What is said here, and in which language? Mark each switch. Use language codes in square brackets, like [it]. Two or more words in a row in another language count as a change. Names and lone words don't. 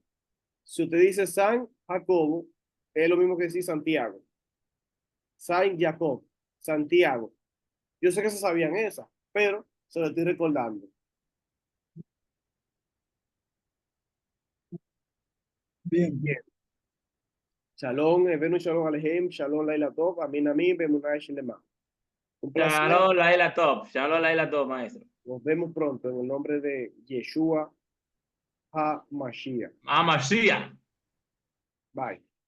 [es] Si usted dice San Jacobo, es lo mismo que decir Santiago. San Jacob, Santiago. Yo sé que se sabían esa, pero se lo estoy recordando. Bien. Bien. [he] שלום הבאנו שלום עליכם שלום לילה טוב אמן אמן באמונה שלמה. [es] Un placer. [he] שלום לילה טוב שלום לילה טוב, maestro. [es] Nos vemos pronto en el nombre de Yeshua HaMashiach. Amashiach. Bye.